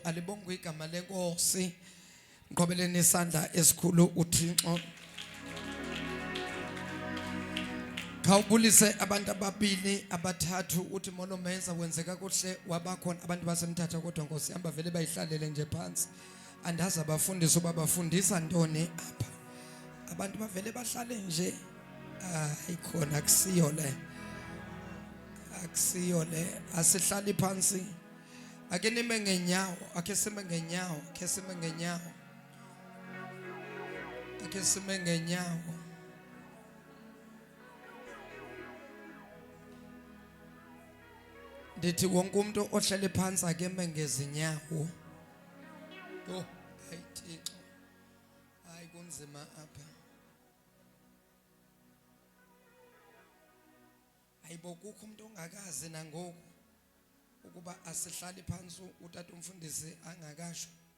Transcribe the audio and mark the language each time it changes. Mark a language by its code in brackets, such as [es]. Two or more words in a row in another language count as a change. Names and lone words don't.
[xh] Alibongwe igama leNkosi. Ngiqhobeleni isandla esikhulu uThixo. Khawubulise abantu ababili abathathu uthi molo menza wenzeka kuhle wabakhona abantu basemthatha, kodwa Nkosi hamba vele bayihlalele nje phansi. Andazi abafundisi uba bafundisa ntoni apha. Abantu bavele bahlale nje. Ayikhona, akusiyo le. Akusiyo le. Asihlali phansi. Ake nime ngenyawo, ake sime ngenyawo, ake sime ngenyawo. Ake sime ngenyawo. Ndithi wonke umuntu ohlale phansi ake mengeze inyawo. Oh, hayi Thixo. Hayi kunzima apha. Hayibo, kukho umuntu ongakazi nangoku ukuba asihlali phansi utata umfundisi angakasho.